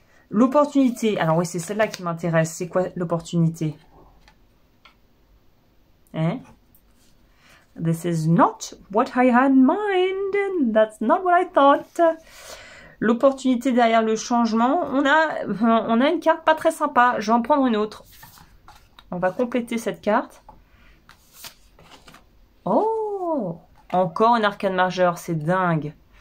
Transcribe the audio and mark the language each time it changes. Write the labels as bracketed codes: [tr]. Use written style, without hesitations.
[fr] L'opportunité, alors oui, c'est celle-là qui m'intéresse. C'est quoi l'opportunité? Hein? [en] This is not what I had in mind, and that's not what I thought. [fr] L'opportunité derrière le changement, on a une carte pas très sympa. Je vais en prendre une autre. On va compléter cette carte. Oh! Encore une arcane majeure, c'est dingue.